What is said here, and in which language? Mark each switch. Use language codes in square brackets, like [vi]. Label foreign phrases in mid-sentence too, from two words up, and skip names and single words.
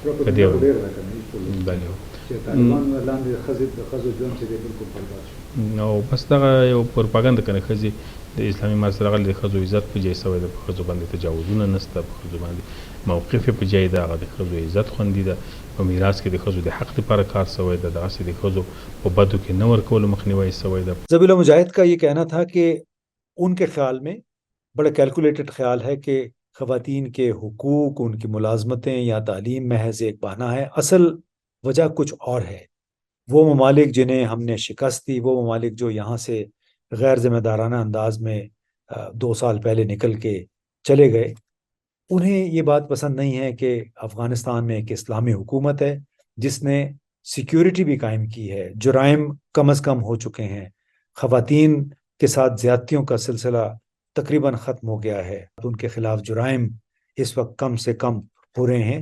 [ps] او بس دغه یو پروپاګند کنه ښځې د اسلامي امارت سره غل د ښځو عزت په ځای سوی ده، په ښځو باندې تجاوزونه نشته، په ښځو باندې موقف په ځای ده، هغه د ښځو عزت خوندي ده، په میراث کې د ښځو د حق لپاره کار سوی ده، دغسې د ښځو په بدو کې نه ورکولو مخنیوی سوی ده. [ur] ذبیح اللہ مجاہد کا یہ کہنا تھا کہ ان کے خیال میں بڑا کیلکولیٹڈ خیال ہے کہ خواتین کے حقوق، ان کی ملازمتیں یا تعلیم محض ایک بہانہ ہے، اصل وجہ کچھ اور ہے. وہ ممالک جنہیں ہم نے شکست دی، وہ ممالک جو یہاں سے غیر ذمہ دارانہ انداز میں 2 سال پہلے نکل کے چلے گئے، انہیں یہ بات پسند نہیں ہے کہ افغانستان میں ایک اسلامی حکومت ہے جس نے سیکیورٹی بھی قائم کی ہے، جرائم کم از کم ہو چکے ہیں، خواتین کے ساتھ زیادتیوں کا سلسلہ تقریباً ختم ہو گیا ہے، ان کے خلاف جرائم اس وقت کم سے کم ہو رہے ہیں.